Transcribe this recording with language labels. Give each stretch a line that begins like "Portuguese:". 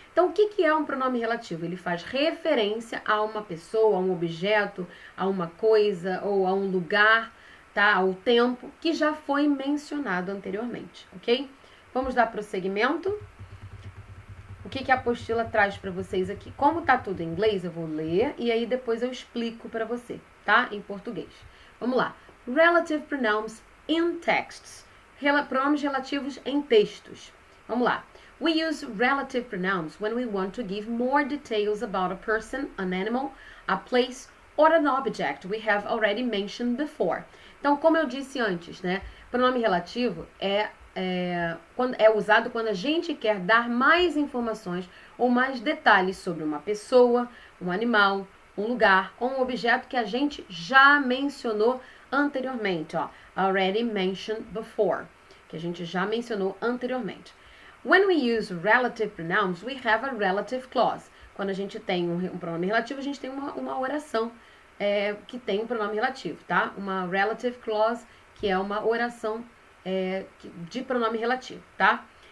Portuguese: Então, o que é um pronome relativo? Ele faz referência a uma pessoa, a um objeto, a uma coisa ou a um lugar, tá? Ao tempo que já foi mencionado anteriormente, ok? Vamos dar prosseguimento. O que a apostila traz para vocês aqui? Como tá tudo em inglês, eu vou ler e aí depois eu explico para você, tá? Em português. Vamos lá.
English: Relative pronouns in texts.
Portuguese: Pronomes relativos em textos. Vamos lá.
English: We use relative pronouns when we want to give more details about a person, an animal, a place, or an object we have already mentioned before.
Portuguese: Então, como eu disse antes, né? Pronome relativo é usado quando a gente quer dar mais informações ou mais detalhes sobre uma pessoa, um animal, um lugar ou um objeto que a gente já mencionou anteriormente. Ó,
English: already mentioned before,
Portuguese: que a gente já mencionou anteriormente.
English: When we use relative pronouns, we have a relative clause.
Portuguese: Quando a gente tem um pronome relativo, a gente tem uma oração que tem um pronome relativo, tá? Uma relative clause, que é uma oração de pronome relativo, tá?